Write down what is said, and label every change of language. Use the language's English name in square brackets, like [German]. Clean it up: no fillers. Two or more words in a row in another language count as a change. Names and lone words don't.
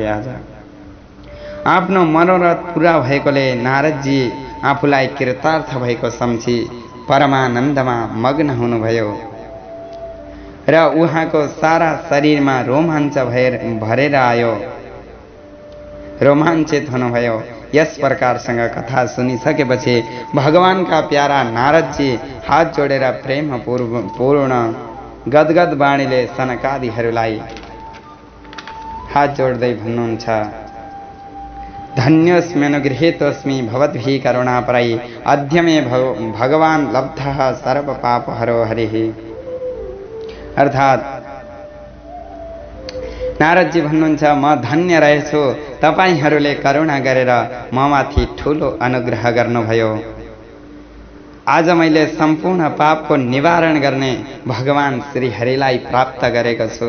[Nepali] आज आफ्नो मनोरथ पूरा भएकोले नारदजी आफूलाई कृतार्थ भएको सम्झी परमानन्दमा मग्न हुनुभयो र उहाँको सारा शरीरमा रोमाञ्च भरेर आयो, रोमाञ्चित हुनुभयो। यस प्रकारसँग कथा सुनिसकेपछि भगवानका प्यारा नारदजी हात जोडेर प्रेम पूर्ण गदगद वाणीले सनकादिहरूलाई हात जोड्दै भन्नुहुन्छ, [Sanskrit] धन्योस्मि अनुगृहीतोस्मि भवद्भिः करुणापरै अद्य मे भगवान लब्धः सर्वपापहरो हरिः। [Nepali] अर्थात् नारदजी भन्नुहुन्छ, म धन्य रहेछु, तपाईहरूले करुणा गरेर ममाथि ठुलो अनुग्रह गर्नुभयो। आज मैले सम्पूर्ण पापको निवारण गर्ने भगवान श्री हरिलाई प्राप्त गरेको छु।